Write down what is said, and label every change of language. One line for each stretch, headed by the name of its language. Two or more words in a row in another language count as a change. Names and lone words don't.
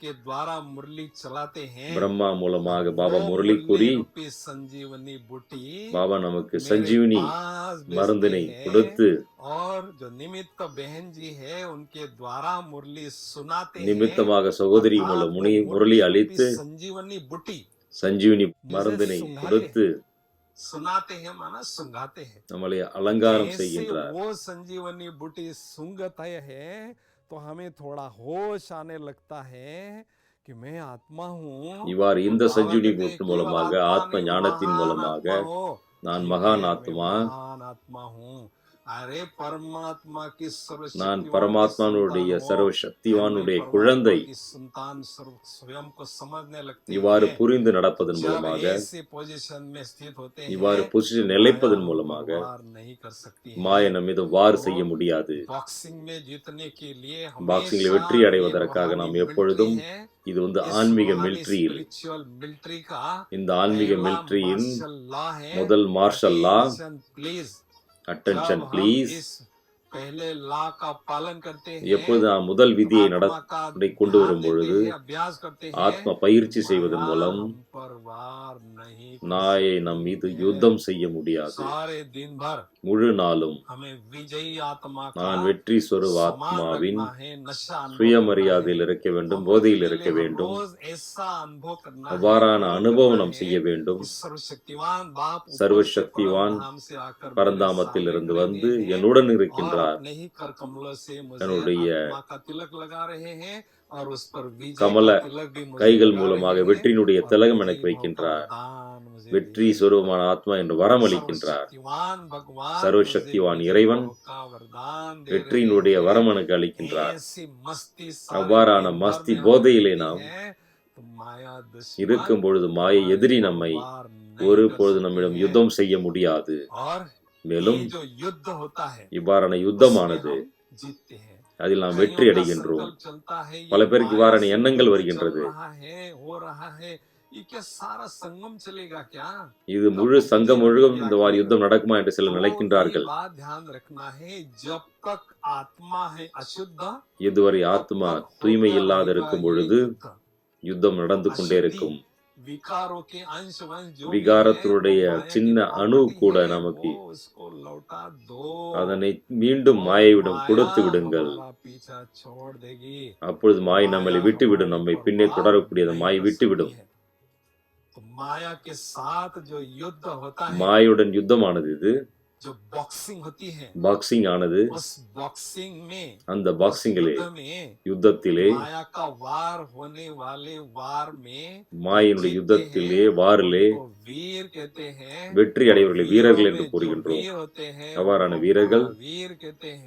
Tamil: பிரம்மா மூலமாக பாபா முரளி கூறி பாபா நமக்கு சஞ்சீவனி மருந்தினை கொடுத்து நிமித்தமாக சகோதரி மூலம் முரளி அளித்து சஞ்சீவனி மருந்தினை கொடுத்து நம்மளை அலங்காரம் செய்கின்றார்.
Hindi: वो संजीवनी बूटी सुंगता है तो हमें थोड़ा होश आने लगता है कि मैं आत्मा हूँ.
Tamil: இவ்வாறு இந்த சஞ்சீவனி பூட்டு மூலமாக ஆத்ம ஞானத்தின் மூலமாக நான் மகான் ஆத்மா, நான் பரமாத்மானுடைய சர்வ சக்திவானுடைய குழந்தை. இவ்வாறு புரிந்து நடப்பதன் மூலமாக, இவ்வாறு பொசிஷன் நிலைப்பதன் மூலமாக மாயை நம் மீது வார் செய்ய முடியாது. பாக்ஸிங்கில் வெற்றி அடைவதற்காக நாம் எப்பொழுதும் இது ஆன்மீக மிலிட்டரியில், இந்த ஆன்மீக மிலிட்டரியின் முதல்
English: martial law, attention please,
Hindi: पहले लॉ का पालन करते हैं,
Tamil: எப்பொழுது நாம் முதல் விதியை
Hindi: आत्मा का
Tamil: கொண்டு
Hindi: ध्यान
Tamil: வரும்
Hindi: देते
Tamil: பொழுது
Hindi: हैं, अभ्यास करते हैं,
Tamil: ஆத்ம பயிற்சி செய்வதன்
Hindi: माया
Tamil: மூலம்
Hindi: हम पर वार नहीं कर
Tamil: நாயை நம் மீது
Hindi: सकती है।
Tamil: யுத்தம் செய்ய முடியாது.
Hindi: सारे दिन भर
Tamil: முழு நாளும்
Hindi: हमें विजयी आत्मा का
Tamil: நான் வெற்றி சொருவ
Hindi: समान
Tamil: ஆத்மாவின்
Hindi: रखना है, नशा अनुभव
Tamil: சுயமரியாதையில்
Hindi: करना है।
Tamil: இருக்க வேண்டும்,
Hindi: हम
Tamil: போதையில்
Hindi: पहले
Tamil: இருக்க
Hindi: हम
Tamil: வேண்டும்.
Hindi: रोज ऐसा अनुभव करना है,
Tamil: அவ்வாறான
Hindi: प्रयोग
Tamil: அனுபவம்
Hindi: करना
Tamil: நாம்
Hindi: है
Tamil: செய்ய வேண்டும்.
Hindi: कि सर्वशक्तिवान बाप ऊपर से
Tamil: சர்வசக்திவான்
Hindi: परमधाम से आकर मेरे
Tamil: பரந்தாமத்தில்
Hindi: सामने
Tamil: இருந்து
Hindi: खड़े
Tamil: வந்து
Hindi: हुए हैं
Tamil: என்னுடன்
Hindi: और
Tamil: இருக்கின்றார்.
Hindi: अपने ही कर कमलों से मुझे
Tamil: தன்னுடைய
Hindi: आत्मा का तिलक लगा रहे हैं और उस पर विजय
Tamil: கமல
Hindi: का तिलक भी मुझे
Tamil: கைகள்
Hindi: लगा
Tamil: மூலமாக
Hindi: रहे हैं
Tamil: வெற்றியினுடைய
Hindi: और
Tamil: திலகம்
Hindi: विजयी
Tamil: எனக்கு
Hindi: भाव का
Tamil: வைக்கின்றார்.
Hindi: वरदान मुझे
Tamil: வெற்றி
Hindi: दिए हैं।
Tamil: சொருவமான ஆத்மா என்று வரம் அளிக்கின்றார்.
Hindi: सर्वशक्तिवान भगवान
Tamil: சர்வசக்திவான்
Hindi: मुझे
Tamil: இறைவன்
Hindi: विजय भाव का वरदान दे
Tamil: வெற்றியினுடைய
Hindi: रहे
Tamil: வரம்
Hindi: हैं।
Tamil: எனக்கு அளிக்கின்றார்.
Hindi: ऐसी मस्ती सारे
Tamil: அவ்வாறான
Hindi: दिन भर
Tamil: மஸ்தி
Hindi: में हम
Tamil: போதையிலே
Hindi: करते
Tamil: நாம்
Hindi: हैं, तो माया दुश्मन
Tamil: இருக்கும் பொழுது மாயை எதிரி
Hindi: हमारे
Tamil: நம்மை
Hindi: वार नहीं
Tamil: ஒரு
Hindi: कर
Tamil: பொழுது
Hindi: सकती
Tamil: நம்மிடம்
Hindi: है।
Tamil: யுத்தம் செய்ய முடியாது.
Hindi: और
Tamil: மேலும்
Hindi: ये जो युद्ध होता है
Tamil: இவ்வாறான
Hindi: उसमें
Tamil: யுத்தமானது
Hindi: हम जीतते हैं।
Tamil: அதில் நாம்
Hindi: कईयों
Tamil: வெற்றி
Hindi: का
Tamil: அடைகின்றோம்.
Hindi: संकल्प चलता है, ये
Tamil: பல பேருக்கு
Hindi: माया
Tamil: இவ்வாறான
Hindi: से
Tamil: எண்ணங்கள்
Hindi: युद्ध
Tamil: வருகின்றது.
Hindi: चल रहा है, हो रहा है, ये क्या सारा संगम चलेगा क्या?
Tamil: இது முழு சங்கம் முழுவதும் இந்த வாரி யுத்தம் நடக்குமா என்று சிலர்
Hindi: तो ये
Tamil: நினைக்கின்றார்கள்.
Hindi: बात ध्यान रखना है, जब तक आत्मा है अशुद्ध
Tamil: இதுவரை
Hindi: तब
Tamil: ஆத்மா
Hindi: तक
Tamil: தூய்மை
Hindi: होता
Tamil: இல்லாத
Hindi: रहेगा
Tamil: இருக்கும்
Hindi: ये
Tamil: பொழுது
Hindi: युद्ध।
Tamil: யுத்தம் நடந்து கொண்டே இருக்கும்.
Hindi: विकारों के अंश वंश जो भी है,
Tamil: விகாரத்தினுடைய
Hindi: वो माया की
Tamil: சின்ன அணு
Hindi: property
Tamil: கூட
Hindi: है,
Tamil: நமக்கு
Hindi: वो उसको लौटा दो।
Tamil: அதனை மீண்டும்
Hindi: और
Tamil: மாயையிடம்
Hindi: माया
Tamil: கொடுத்து விடுங்கள்.
Hindi: हमारा पीछा छोड़ देगी।
Tamil: அப்பொழுது மாயை
Hindi: माया
Tamil: நம்மளை விட்டுவிடும்.
Hindi: हमारे
Tamil: நம்மை
Hindi: पर
Tamil: பின்னே
Hindi: वार
Tamil: தொடரக்கூடிய அந்த
Hindi: नहीं
Tamil: மாயை
Hindi: कर
Tamil: விட்டுவிடும்.
Hindi: सकती है। तो माया के साथ जो युद्ध होता है,
Tamil: மாயுடன் யுத்தமானது இது.
Hindi: जो बॉक्सिंग होती है,
Tamil: பாக்ஸிங் ஆனது.
Hindi: उस बॉक्सिंग में,
Tamil: அந்த
Hindi: उस
Tamil: பாக்ஸிங்கிலே
Hindi: युद्ध में
Tamil: யுத்தத்திலே
Hindi: माया का वार होने वाले वार में
Tamil: மாயினுடைய
Hindi: जीतते
Tamil: யுத்தத்திலே
Hindi: हैं,
Tamil: வாரிலே
Hindi: उनको वीर कहते हैं।
Tamil: வெற்றி அடைவர்களை
Hindi: वीरों
Tamil: வீரர்கள் என்று
Hindi: में जो
Tamil: கூறுகின்றோம்.
Hindi: वीर होते हैं
Tamil: அவ்வாறான
Hindi: उनको
Tamil: வீரர்கள்
Hindi: महावीर कहते हैं।